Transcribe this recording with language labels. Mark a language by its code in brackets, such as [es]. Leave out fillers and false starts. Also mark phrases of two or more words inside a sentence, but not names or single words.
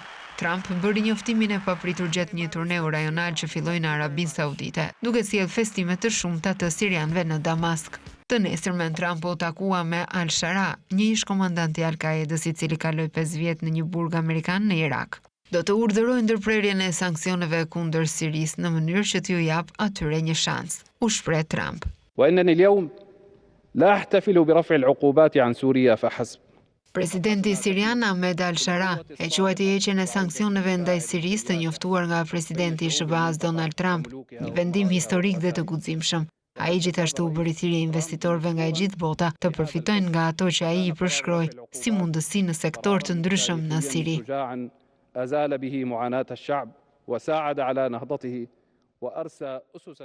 [sq] Trump bëri njoftimin e papritur gjatë një turneu rajonal që filloi në Arabinë Saudite, duke sjellë festime të shumta të sirianëve në Damask. Të nesërmen Trump u takua me al-Shara, një ish komandant i Al-Qaedës i cili kaloi 5 vjet në një burg amerikan në Irak. Do të urdhërojë ndërprerjen e sanksioneve kundër Sirisë në mënyrë që t'ju jap atyre një shans, u shpreh Trump. [ar] وإنني اليوم لا أحتفل برفع العقوبات عن سوريا فحسب. [sq] Presidenti sirian Ahmed al-Shara e quajti heqjen e sanksioneve ndaj Sirisë të njoftuar nga presidenti i SBA-s Donald Trump, një vendim historik dhe të guximshëm. Ai gjithashtu u bëri thirrje investitorëve nga e gjithë bota të përfitojnë nga ato që ai i përshkroi si mundësi në sektor të ndryshëm në Siri. [ar] أزال به معاناة الشعب وساعد على نهضته وأرسى أسس